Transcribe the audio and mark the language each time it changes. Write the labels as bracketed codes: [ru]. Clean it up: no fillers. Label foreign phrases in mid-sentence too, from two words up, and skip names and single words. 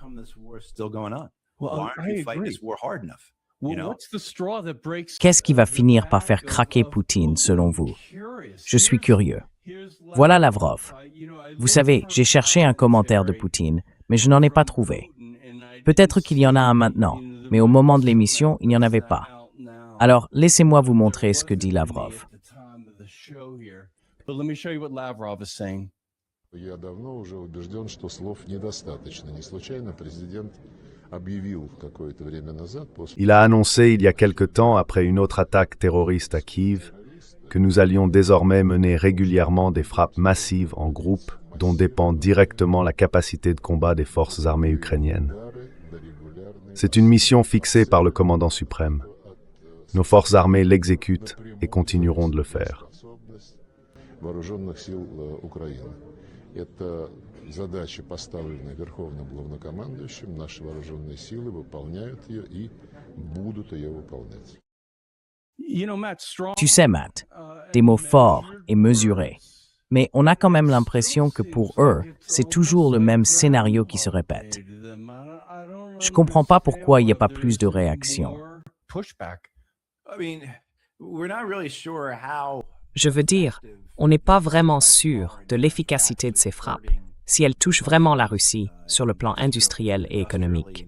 [fr] Qu'est-ce qui va finir par faire craquer Poutine, selon vous? Je suis curieux. Voilà Lavrov. Vous savez, j'ai cherché un commentaire de Poutine, mais je n'en ai pas trouvé. Peut-être qu'il y en a un maintenant, mais au moment de l'émission, il n'y en avait pas. Alors, laissez-moi vous montrer ce que dit Lavrov. [ru] Я давно уже убежден, что слов недостаточно. Не случайно президент объявил какое-то время назад... [fr] Il a annoncé il y a quelque temps, après une autre attaque terroriste à Kiev, que nous allions désormais mener régulièrement des frappes massives en groupe dont dépend directement la capacité de combat des forces armées ukrainiennes. C'est une mission fixée par le commandant suprême. Nos forces armées l'exécutent et continueront de le faire. [ru] Это задача, поставленная Верховным Главнокомандующим. Наши вооруженные силы выполняют ее и будут ее выполнять. [fr] Tu sais, Matt, des mots forts et mesurés. Mais on a quand même l'impression que pour eux, c'est toujours le même scénario qui se répète. Je ne comprends pas pourquoi il n'y a pas plus de réaction. Je veux dire, on n'est pas vraiment sûr de l'efficacité de ces frappes, si elles touchent vraiment la Russie sur le plan industriel et économique.